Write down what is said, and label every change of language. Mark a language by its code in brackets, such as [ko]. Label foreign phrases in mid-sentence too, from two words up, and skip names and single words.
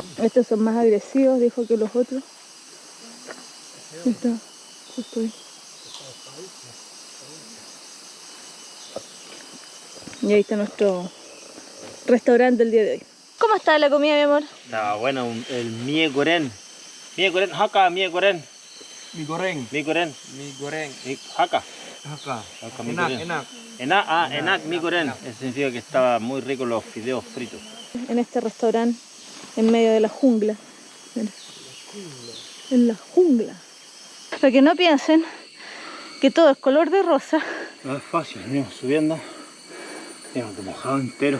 [es] Estos son más agresivos, dijo, que los otros. Está justo ahí. Y ahí está nuestro restaurante del día de hoy. ¿Cómo está la comida, mi amor? Está bueno, el mie goreng. [id] Mie goreng, haka, mie goreng. Mie goreng. Mie goreng. Mie goreng. Haka. [es] Acá. [id] Haka, mie Enak, goreng. enak. Enak, mie goreng. [es] Eso significa que estaba muy rico los fideos fritos. En este restaurante, en medio de la jungla. Mira. En la jungla. Para que no piensen que todo es color de rosa. No es fácil, venimos subiendo. Tengo que mojado entero.